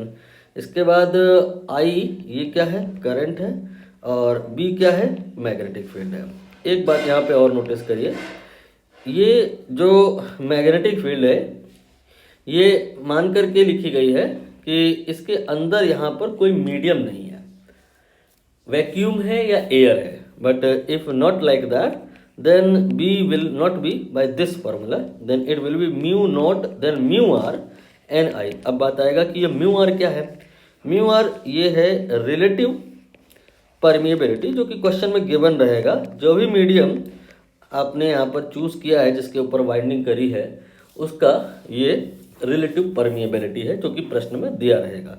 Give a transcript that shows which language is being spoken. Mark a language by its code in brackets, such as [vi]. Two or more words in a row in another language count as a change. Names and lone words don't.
[hi] इसके बाद I ये क्या है, करंट है, और B क्या है, मैग्नेटिक फील्ड है। एक बात यहाँ पे और नोटिस करिए, ये जो [en] magnetic field [hi] है ये मान करके लिखी गई है कि इसके अंदर यहाँ पर कोई मीडियम नहीं है, वैक्यूम है या एयर है। [en] but if not like that, then B will not be by this formula, then it will be mu naught then mu r Ni। [hi] अब बात आएगा कि ये mu r क्या है। mu r ये है [en] relative permeability, [hi] जो कि क्वेश्चन में गिवन रहेगा। जो भी मीडियम आपने यहाँ पर चूज किया है, जिसके ऊपर वाइंडिंग करी है, उसका ये [en] relative permeability [hi] है, जो कि प्रश्न में दिया रहेगा।